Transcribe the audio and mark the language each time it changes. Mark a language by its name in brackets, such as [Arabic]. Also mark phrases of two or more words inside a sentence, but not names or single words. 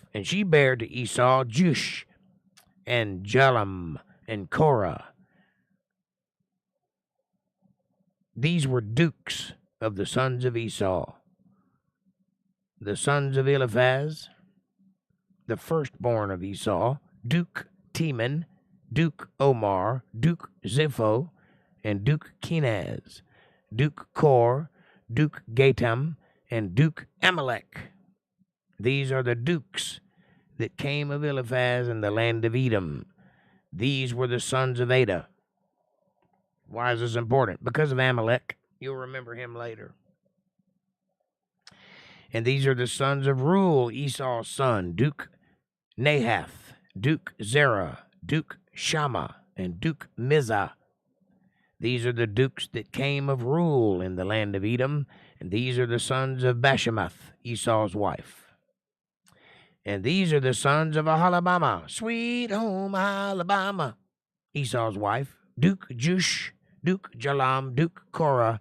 [English] And she bare to Esau Jush, and Jalam, and Korah. These were dukes of the sons of Esau. The sons of Eliphaz, the firstborn of Esau: Duke Teman, Duke Omar, Duke Zepho, and Duke Kenaz, Duke Kor, Duke Gatam, and Duke Amalek. These are the dukes that came of Eliphaz in the land of Edom. These were the sons of Adah. Why is this important? Because of Amalek. You'll remember him later. And these are the sons of Reuel, Esau's son: Duke Nahath, Duke Zerah, Duke Shammah, and Duke Mizah. These are the dukes that came of Reuel in the land of Edom, And these are the sons of Bashemoth, Esau's wife. And these are the sons of Aholibamah, sweet home Alabama, Esau's wife. Duke Jush, Duke Jalam, Duke Korah.